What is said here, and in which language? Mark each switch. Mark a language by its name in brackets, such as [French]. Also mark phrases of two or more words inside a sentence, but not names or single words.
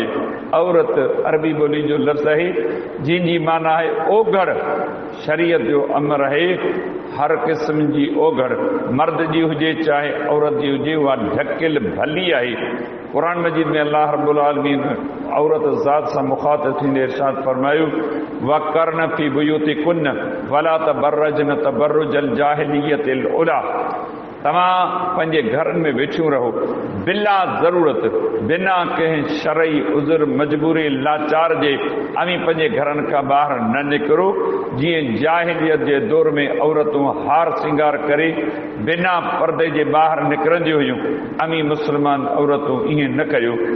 [Sindhi] औरत अरबी ॿोली जो लफ़्ज़ आहे जंहिंजी माना आहे ओघड़। शरीयत जो अमर आहे हर क़िस्म जी ओघड़, मर्द जी हुजे चाहे औरत जी हुजे, उहा ढकियल भली आहे। क़ुरान मजीद में अल्लाह [Arabic] رب العالمين [Sindhi] औरत ज़ात सां मुख़ातिब थींदे इरशाद फरमायो [Arabic] وقرن في بيوتكن ولا تبرجن تبرج الجاهلية الأولى. [Sindhi] तव्हां पंहिंजे घरनि में वेठियूं रहो बिला ज़रूरत, बिना कंहिं शरई उज़ुर मजबूरी लाचार जे अमी पंहिंजे घरनि खां ॿाहिरि न निकिरो। जीअं जाहिलियत जे दौर में औरतूं हार सिंगार करे बिना पर्दे जे ॿाहिरि निकिरंदियूं हुयूं, अमी मुस्लमान औरतूं ईअं न कयो।